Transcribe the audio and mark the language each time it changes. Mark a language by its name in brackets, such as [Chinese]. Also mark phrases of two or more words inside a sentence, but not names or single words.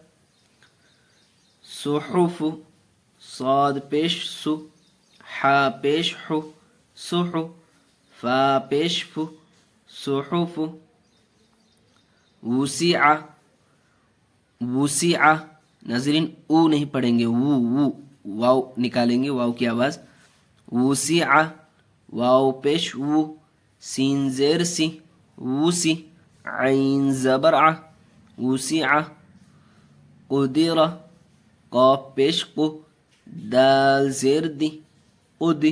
[Urdu] صحف، صاد پیش سو، حا پیش حو، صحف. فا پیش فو، صحف. وسع، وسع. ناظرین او نہیں پڑھیں گے، وو واو نکالیں گے، واو کی آواز. وسع، واو پیش وو، سین زیر سی، وسی. عین زبر ع، وسع. قدر، قاف پیش قو، دال زیر دی، قدی.